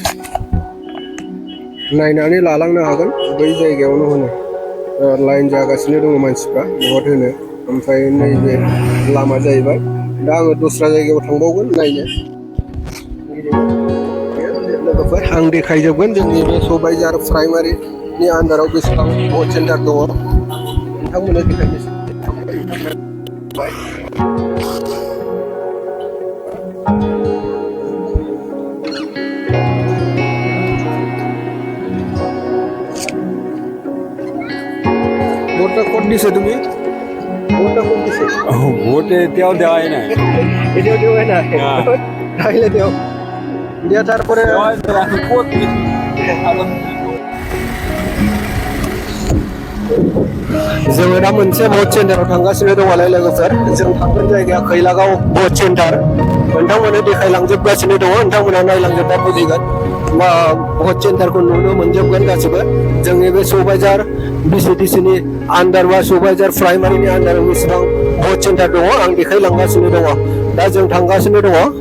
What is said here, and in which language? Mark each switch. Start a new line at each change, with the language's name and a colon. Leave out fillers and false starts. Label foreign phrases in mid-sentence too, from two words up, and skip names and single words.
Bodo: नायनानै लालांनो हागोन बै जायगायावनो होनो लाइन जागासिनो दङ मानसिफ्रा बहुत होनो ओमफ्राय नैबे लामा जाहैबाय दा आङो दस्रा जायगायाव थांबावगोन नायनो लोगोफोर आं देखायजोबगोन जोंनि बे सबायझार प्राइमारिनि आन्दाराव बेसेबां बहुत सेन्टार दङ नोंथांमोननो देखायनोसै
Assamese: ভোটটা কোন দিছে তুমি ভোটটা কোন দিছে ভোট এতিয়াও দেওয়াই নাই এটাও দেওয়াই না তাইলে দেও দিয়া তারপরে আমি ক'ত দিম?
Bodo: जोङो दा मोनसे भट सेन्टाराव थांगासिनो दङलाय लोगोफोर जों थांगोन जायगाया खैलागाव भट सेन्टार नोंथांमोननो देखायलांजोबगासिनो दङ नोंथांमोना नायलांजोबबा बुजिगोन मा भट सेन्टारखौ नुनो मोनजोबगोन गासिबो जोंनि बे सबायझार बिसिडिसिनि आन्दार बा सबायझार प्राइमारिनि आन्दाराव बेसेबां भट सेन्टार दङ आं देखायलांगासिनो दङ दा जों थांगासिनो दङ